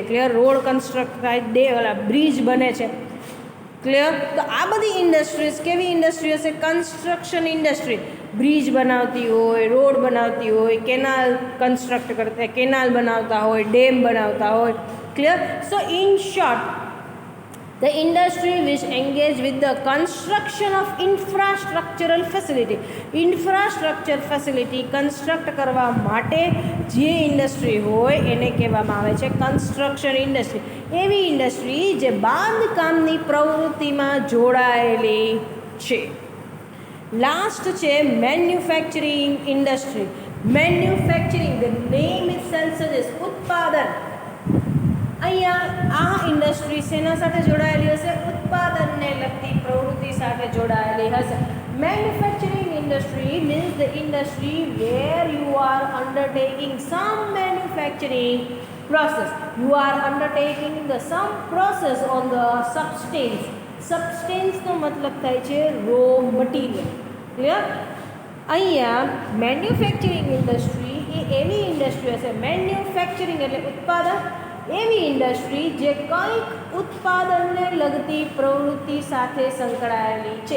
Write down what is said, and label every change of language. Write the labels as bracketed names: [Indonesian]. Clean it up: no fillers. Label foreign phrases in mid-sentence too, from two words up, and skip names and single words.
[Gujarati] ક્લિયર? [English] road construct [Gujarati] થાય, બ્રિજ બને છે. ક્લિયર? તો આ બધી ઇન્ડસ્ટ્રીઝ કેવી ઇન્ડસ્ટ્રી હશે? [English] construction industry. [Gujarati] બ્રિજ બનાવતી હોય, રોડ બનાવતી હોય, [English] canal construct [Gujarati] કરતા, કેનાલ બનાવતા હોય, ડેમ બનાવતા હોય. [English] Clear? So in short, The industry which engage with the construction of infrastructural facility. infrastructure facility construct [Gujarati] કરવા માટે જે ઇન્ડસ્ટ્રી હોય એને કહેવામાં આવે છે [English] construction industry. [Gujarati] એવી ઇન્ડસ્ટ્રી જે બાંધકામની પ્રવૃત્તિમાં જોડાયેલી છે. લાસ્ટ છે [English] manufacturing industry. Manufacturing, the name itself suggest, ઉત્પાદન. [Gujarati] અહીંયા આ ઇન્ડસ્ટ્રી શેના સાથે જોડાયેલી હશે? ઉત્પાદનને લગતી પ્રવૃત્તિ સાથે જોડાયેલી હશે. [English] manufacturing industry means the industry where you are undertaking some manufacturing process. You are undertaking the some process on the substance. [Gujarati] સબસ્ટેન્સનો મતલબ થાય છે [English] raw material. [Gujarati] ક્લિયર? અહીંયા [English] manufacturing industry [Gujarati] એ એવી ઇન્ડસ્ટ્રી હશે, મેન્યુફેક્ચરિંગ એટલે ઉત્પાદન, એવી ઇન્ડસ્ટ્રી જે કંઈક ઉત્પાદનને લગતી પ્રવૃત્તિ સાથે સંકળાયેલી છે.